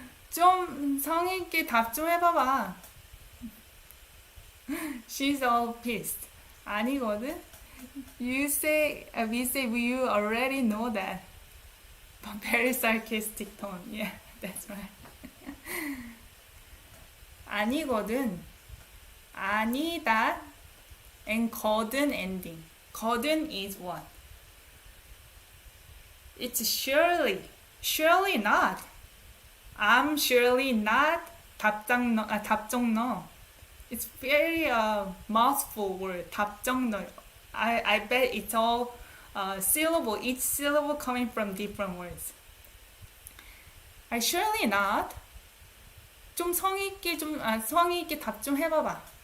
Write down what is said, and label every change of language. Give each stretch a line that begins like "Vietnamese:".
Korean: 좀 성의 있게 답 좀 해봐봐.
English: She's all pissed.
Korean: 아니거든?
English: We say you already know that. But very sarcastic tone. Yeah, that's right.
Korean: 아니거든.
English: 아니다 and 거든 ending. 거든 is what? It's surely. Surely not. I'm surely not 답정너. It's very mouthful word. 답정너. I bet it's all syllable. Each syllable coming from different words. I surely not.
Korean: 좀 성의 있게 답 좀 해봐봐.